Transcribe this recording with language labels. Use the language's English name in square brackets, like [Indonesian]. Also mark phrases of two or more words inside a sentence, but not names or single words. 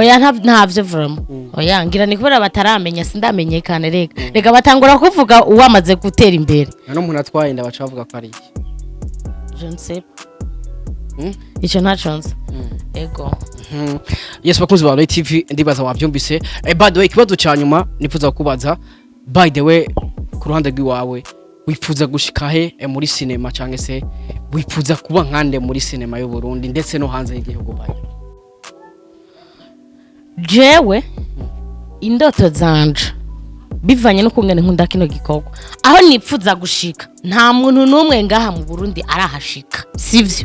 [Rundi] oya ntavyo vraiment oya ngira ni kubera bataramenya sindamenyekane rega batangura kuvuga uwamaze gutera imbere no umuntu atwaye inda baca bavuga ko ari iki [French] je ne sais [Rundi] ico ntacunze ego yes bakunzi ba TV ndibaza wabyumvise [English] by the way [Rundi] kibazo cyanyuma nifuza kubaza [English] by the way [Rundi] ku ruhande rw'iwawe wifuza gushika he muri cinema cyangwa se wifuza kuba nkande muri cinema y'u Burundi ndetse no hanze y'igihugu bayo jewe indoto zanje bivanye no kungene nkunda kino gikorwa aho nipfuza gushika nta muntu numwe ngaha mu Burundi arahashika sivyo